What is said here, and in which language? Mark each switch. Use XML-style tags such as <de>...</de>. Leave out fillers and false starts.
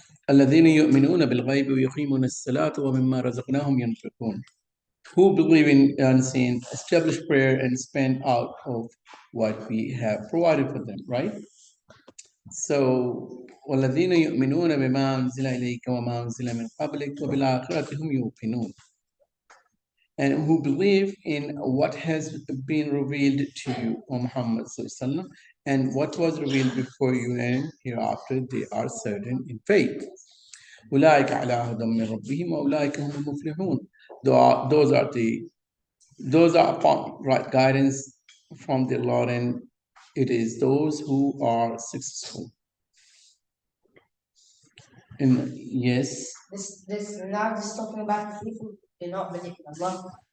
<ar>الذين يؤمنون بالغيب ويقيمون الصلاة ومما رزقناهم ينفقون.</ar> <en>Who believe in unseen, establish prayer and spend out of what we have provided for them, right? So</en> <ar>والذين يؤمنون بما أنزل إليك وما أنزل من قبلك وبالآخرة هم يوقنون.</ar> <en>And who believe in what has been revealed to you, O Muhammad sallallahu, and what was revealed before you and hereafter, they are certain in faith.</en> <ar>أولئك على هدى من ربهم وأولئك هم المفلحون.</ar> <en>Those are upon right guidance from the Lord, and it is those who are successful. And yes. This now just talking about the people do not believe in Allah.</en>